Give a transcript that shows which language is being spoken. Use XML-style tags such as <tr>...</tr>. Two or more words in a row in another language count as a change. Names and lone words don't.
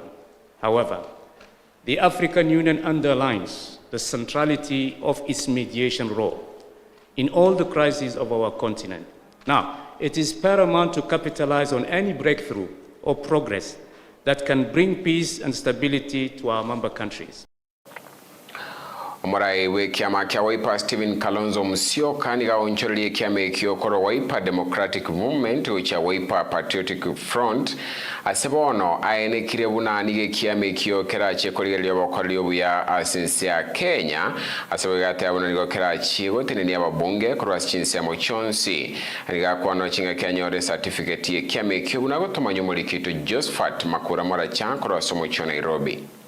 <en>However, the African Union underlines the centrality of its mediation role in all the crises of our continent. Now, it is paramount to capitalize on any breakthrough or progress that can bring peace and stability to our member countries.</en> <guz>Omorai we kiama kia Wiper Stephen Kalonzo Musyoka niga oncholie kiame kiokoro Wiper Democratic Movement ucha Wiper Patriotic Front asebono aene kirebuna nige kiame kiokera chekori lyobokoli obuya asinsia Kenya asebogate abona nigo kera chigo teneni ababunge korwa chinsa mochonsi niga kwano chinga Kenya certificate ye kiame kiobuna gotomanyo mulikitu Josephat Makura mora chan korwa somo cho Nairobi.</guz>